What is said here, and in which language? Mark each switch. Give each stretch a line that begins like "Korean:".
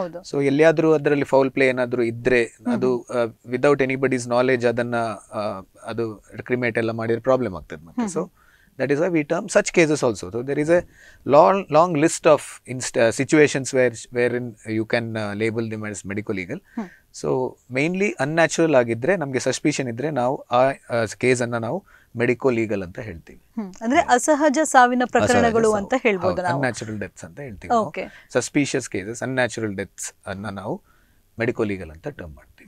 Kannada: So ಎಲ್ಲಿಯಾದ್ರೂ ಅದರಲ್ಲಿ foul play ಏನಾದ್ರೂ ಇದ್ರೆ ಅದು
English: without anybody's knowledge
Kannada: ಅದನ್ನ ಅದು ಕ್ರಿಮೇಟ್ ಎಲ್ಲ ಮಾಡಿದ್ರೆ ಪ್ರಾಬ್ಲಮ್ ಆಗ್ತದೆ ಮತ್ತೆ.
English: So that is why we term such cases also. So there is a long list of situations wherein you can label them as medico legal. So mainly unnatural
Kannada: agidre namge suspicion idre ನಾವು ಆ case ಅನ್ನ ನಾವು medico legal ಅಂತ ಹೇಳ್ತೀವಿ. ಅಂದ್ರೆ ಅಸಹಜ ಸಾವಿನ ಪ್ರಕರಣಗಳು ಅಂತ ಹೇಳ್ಬೋದು ನಾವು. ಅನ್ಯಾಚುರಲ್ ಡೆತ್ಸ್ ಅಂತ ಹೇಳ್ತೀವಿ. ಸಸ್ಪಿಷಿಯಸ್ ಕೇಸಸ್, ಅನ್ಯಾಚುರಲ್ ಡೆತ್ಸ್ ಅನ್ನ ನಾವು ಮೆಡಿಕೋ ಲೀಗಲ್ ಅಂತ ಟರ್ಮ್ ಮಾಡ್ತೀವಿ.